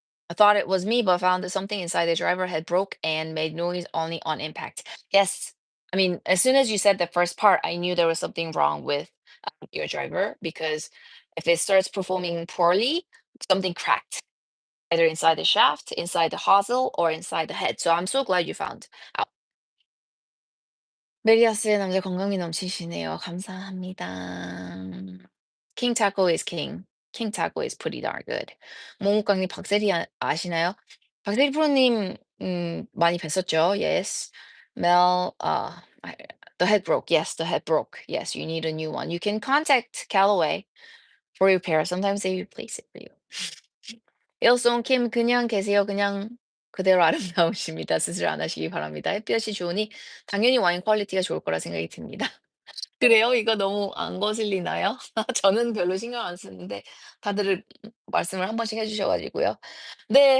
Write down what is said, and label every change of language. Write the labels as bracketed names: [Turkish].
[English] I thought it was me, but found that something inside the driver had broke and made noise only on impact. Yes. I mean, as soon as you said the first part, I knew there was something wrong with your driver because if it starts performing poorly, something cracked, either inside the shaft, inside the hosel, or inside the head. So I'm so glad you found out. [Korean] 메리아스의 남자 건강이 넘치시네요. 감사합니다. [English] King Taco is king. King Taco is pretty darn good. [Korean] 몽욱강님 박세리 아시나요? 박세리 프로님 많이 뵀었죠. [English] Yes. Mel, the head broke. Yes, the head broke. Yes, you need a new one. You can contact Callaway for repair. Sometimes they replace it for you. [Korean] 일송 킴 그냥 계세요. 그냥 그대로 아름다우십니다. 수술 안 하시기 바랍니다. 햇볕이 좋으니 당연히 와인 퀄리티가 좋을 거라 생각이 듭니다. 그래요? 이거 너무 안 거슬리나요? 저는 별로 신경 안 쓰는데 다들 말씀을 한 번씩 해 주셔 가지고요. 네.